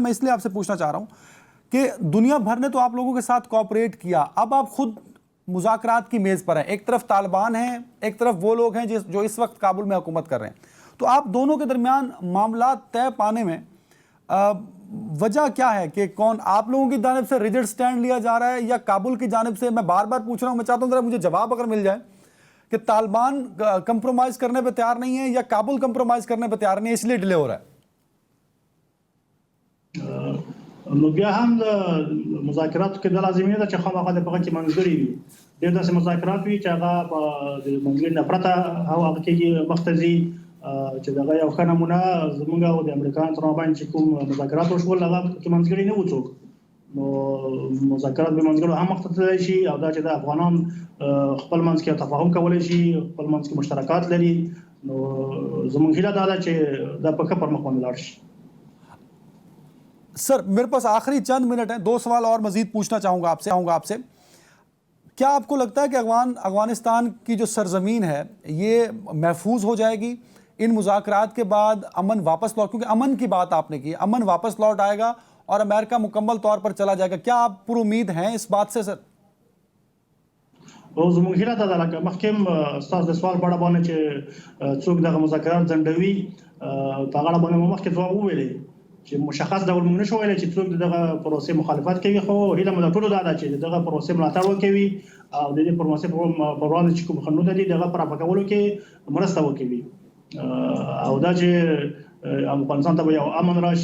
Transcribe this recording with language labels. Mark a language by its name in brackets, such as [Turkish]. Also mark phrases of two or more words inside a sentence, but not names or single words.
[Urdu] میں اس لیے آپ سے پوچھنا چاہ رہا ہوں کہ دنیا بھر نے تو آپ لوگوں کے ساتھ کوآپریٹ کیا، اب آپ خود مذاکرات کی میز پر ہیں، ایک طرف طالبان ہیں، ایک طرف وہ لوگ ہیں جو اس وقت کابل میں حکومت کر رہے ہیں، تو آپ دونوں کے درمیان معاملہ طے پانے میں وجہ کیا ہے کہ کون آپ لوگوں کی جانب سے [English] rigid stand [Urdu] لیا جا رہا ہے یا کابل کی جانب سے? میں بار بار پوچھ رہا ہوں، میں چاہتا ہوں ذرا مجھے جواب اگر مل جائے کہ طالبان کمپرومائز کرنے پہ تیار نہیں ہے یا کابل کمپرومائز کرنے پہ تیار نہیں ہے، اس لیے ڈیلے ہو رہا ہے. [Pashto] نو بیا هم د مذاکراتو کې د لازمي ده چې خامخا د پغه کې منځګړي وي. ډېر داسې مذاکرات وي چې هغه د منځګړي نه پرته هغه کې مختزي چې دغه یو ښه نمونه زموږ او د امریکایانو تر باندې چې کوم مذاکرات وشول هغه کې منځګړي نه و څوک. نو مذاکرات به منځګړو هم مختلف شي او دا چې د افغانان خپل منځ کې تفاهم کولای شي، خپل منځ کې مشترکات لري، نو زموږ هیله دا ده چې دا په ښه پرمخ باندې لاړ شي. [Urdu] سر میرے پاس آخری چند منٹ ہیں، 2 سوال اور مزید پوچھنا چاہوں گا آپ سے. کیا آپ کو لگتا ہے کہ افغانستان کی جو سرزمین ہے یہ محفوظ ہو جائے گی ان مذاکرات کے بعد? امن واپس لوٹ، کیونکہ امن کی بات آپ نے کی، امن واپس لوٹ آئے گا اور امریکہ مکمل طور پر چلا جائے گا، کیا آپ پرامید ہیں اس بات سے سر? [Pashto] او زموږ هیله ده لکه مخکې استاد د سوال په اړه باندې چې څوک دغه مذاکرات ځنډوي په هغه باندې مخکې ځواب وویلې چې مشخص ډول موږ نشو ویلای چې څوک دغه پروسې مخالفت کوي، خو هیله مو ټول دا ده چې دغه پروسې ملاتړ وکوي او د دې پروسې په وړاندې چې کوم خنډونه دي دغه پر افکولو کې مرسته وکوي او دا چې افغانستان ته یو امن راشي.